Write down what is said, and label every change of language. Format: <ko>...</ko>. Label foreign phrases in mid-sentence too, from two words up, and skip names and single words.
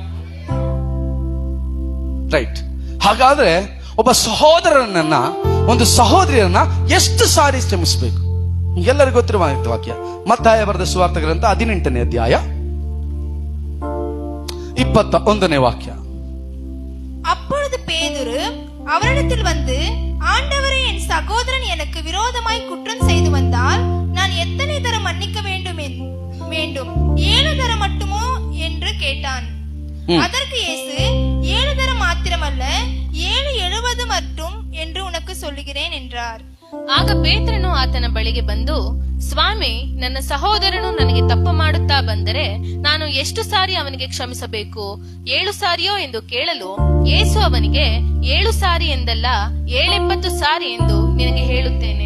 <kn>ರೈಟ್. ಹಾಗಾದ್ರೆ ಒಬ್ಬ ಸಹೋದರನನ್ನ, ಒಂದು ಸಹೋದರಿಯರನ್ನ ಎಷ್ಟು ಸಾರಿ ಕ್ಷಮಿಸಬೇಕು? ಎಲ್ಲರಿಗೂ ಗೊತ್ತಿರುವ ವಾಕ್ಯ, ಮತ್ತಾಯ ಬರೆದ ಸುವಾರ್ತೆ ಗ್ರಂಥ 18ನೇ ಅಧ್ಯಾಯ 21ನೇ வாக்ய.</kn> <ta>அப்பொழுது பேதுரு அவரிடத்தில் வந்து, ஆண்டவரே, என் சகோதரன் எனக்கு விரோதமாய் குற்றம் செய்து வந்தால் நான் எத்தனை தரம் மன்னிக்க வேண்டும் 7 தரம் மட்டுமோ என்று கேட்டான். அதற்கு இயேசு, 7 தரம் மாத்திரமல்ல, 7 மட்டும் என்று உனக்கு சொல்லுகிறேன் என்றார்.</ta> <kn>ಆಗ ಪೇತ್ರನು ಆತನ ಬಳಿಗೆ ಬಂದು, ಸ್ವಾಮಿ, ನನ್ನ ಸಹೋದರನು ನನಗೆ ತಪ್ಪು ಮಾಡುತ್ತಾ ಬಂದರೆ ನಾನು ಎಷ್ಟು ಸಾರಿ ಅವನಿಗೆ ಕ್ಷಮಿಸಬೇಕು? 7 ಸಾರಿಯೋ ಎಂದು ಕೇಳಲು, ಯೇಸು ಅವನಿಗೆ, 7 ಸಾರಿ ಎಂದಲ್ಲ, 770 ಸಾರಿ ಎಂದು ನಿನಗೆ ಹೇಳುತ್ತೇನೆ.</kn>